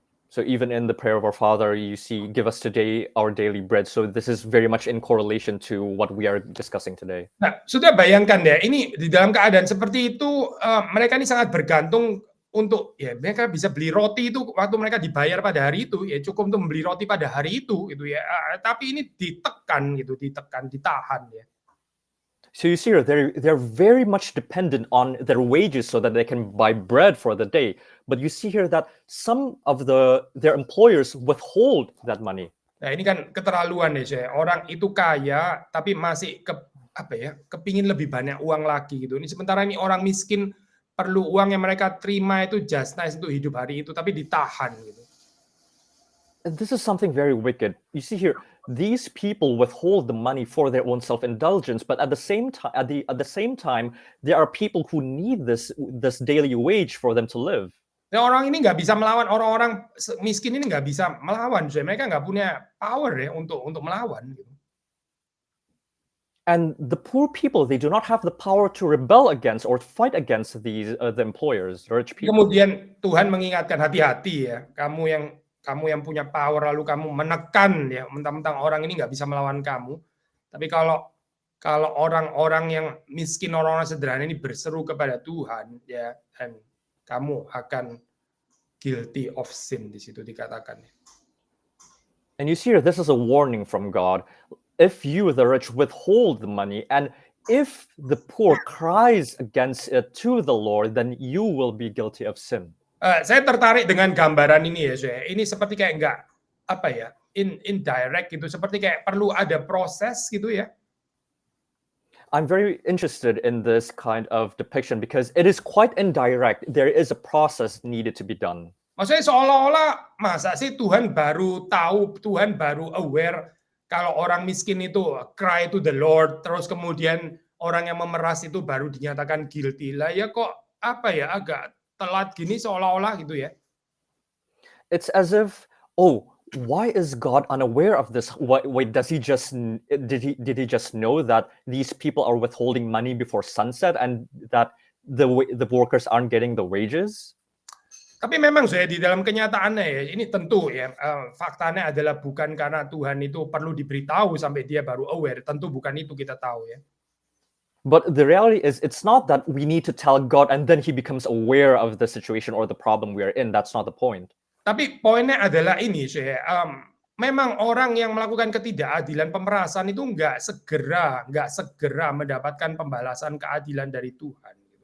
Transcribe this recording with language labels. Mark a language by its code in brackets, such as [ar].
[en] So even in the prayer of our Father, you see, give us today our daily bread. So this is very much in correlation to what we are discussing today. [id] Nah, sudah bayangkan ya, ini di dalam keadaan seperti itu, mereka ini sangat bergantung untuk, ya mereka bisa beli roti itu waktu mereka dibayar pada hari itu, ya cukup untuk membeli roti pada hari itu, gitu ya. Tapi ini ditekan, ditahan ya. [en] So you see, they're very much dependent on their wages so that they can buy bread for the day. But you see here that some of their employers withhold that money. [id] Nah, ini kan keterlaluan ya, saya. Orang itu kaya tapi masih kepingin lebih banyak uang lagi gitu. Ini sementara ini orang miskin perlu uang yang mereka terima itu [en] just nice [id] untuk hidup hari itu tapi ditahan gitu. [en] And this is something very wicked. You see here, these people withhold the money for their own self-indulgence, but at the same time, there are people who need this daily wage for them to live. [id] Nah, orang ini nggak bisa melawan, orang-orang miskin ini nggak bisa melawan, mereka nggak punya power ya untuk melawan. Gitu. [en] And the poor people, they do not have the power to rebel against or fight against the employers, rich people. [id] Kemudian Tuhan mengingatkan hati-hati ya, kamu yang punya power lalu kamu menekan ya, mentang-mentang orang ini nggak bisa melawan kamu. Tapi kalau orang-orang yang miskin, orang-orang sederhana ini berseru kepada Tuhan ya, dan kamu akan [en] guilty of sin, [id] di situ dikatakan. [en] And you see here, this is a warning from God. If you, the rich, withhold the money, and if the poor cries against it to the Lord, then you will be guilty of sin. [id] Saya tertarik dengan gambaran ini ya, saya. Ini seperti kayak nggak indirect gitu, seperti kayak perlu ada proses gitu ya. [en] I'm very interested in this kind of depiction because it is quite indirect. There is a process needed to be done. [id] Maksudnya seolah-olah masa sih Tuhan baru tahu, Tuhan baru aware kalau orang miskin itu [en] cry to the Lord, [id] terus kemudian orang yang memeras itu baru dinyatakan guilty. Lah ya kok agak telat gini seolah-olah gitu ya. [en] It's as if, why is God unaware of this? Wait, did he just know that these people are withholding money before sunset and that the workers aren't getting the wages? [id] Tapi memang saya di dalam kenyataannya ya, ini tentu ya, faktanya adalah bukan karena Tuhan itu perlu diberitahu sampai dia baru aware, tentu bukan itu kita tahu ya. [en] But the reality is, it's not that we need to tell God and then he becomes aware of the situation or the problem we are in. That's not the point. [id] Tapi poinnya adalah ini, saya, memang orang yang melakukan ketidakadilan pemerasan itu nggak segera mendapatkan pembalasan keadilan dari Tuhan.